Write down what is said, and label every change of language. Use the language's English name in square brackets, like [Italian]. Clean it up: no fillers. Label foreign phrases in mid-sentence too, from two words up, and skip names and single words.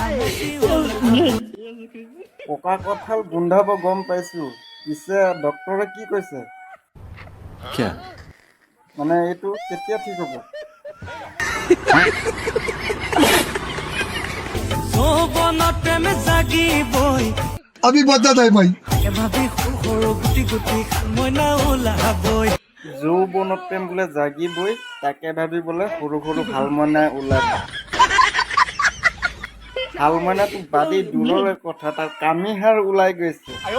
[Assamese] পকা কঁঠাল গোন্ধাব গম পাইছো, পিছে ডক্তৰে কি কৈছে? মানে এইটো কেতিয়া ঠিক হ'ব? যৌৱনত প্ৰেম জাগিবই [Hindi] अभी बदत है भाई। [Assamese] ভাবি সৰু সৰু গুটি গুটি মইনা ওলাবই যৌৱনত প্ৰেম বোলে জাগিবই, তাকে ভাবি বোলে সৰু সৰু ভাল মইনা ওলাব। ভাল মইনাটো বাদে দূৰৰে কথা, তাৰ কামিহাৰ ওলাই গৈছে।